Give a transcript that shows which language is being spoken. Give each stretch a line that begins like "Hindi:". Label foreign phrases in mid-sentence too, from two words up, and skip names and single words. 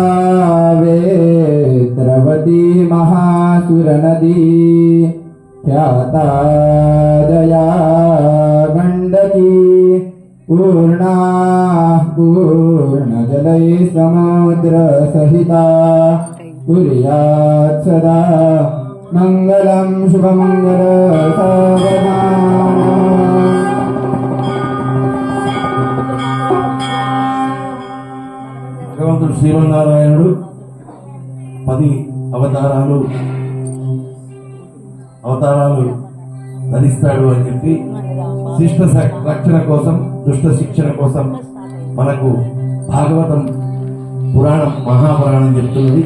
Sanskrit: वेत्रवती महासुरनदी ख्याता दया गण्डकी पूर्णा पूर्णजलै समुद्रसहिता कुर्यात् सदा मङ्गलं शुभमङ्गलसावधानम्।
Telugu: భగవంతుడు శ్రీమన్నారాయణుడు 10 అవతారాలు ధరిస్తాడు అని చెప్పి శిష్ట రక్షణ కోసం, దుష్ట శిక్షణ కోసం మనకు భాగవతం పురాణం, మహాపురాణం చెప్తున్నది.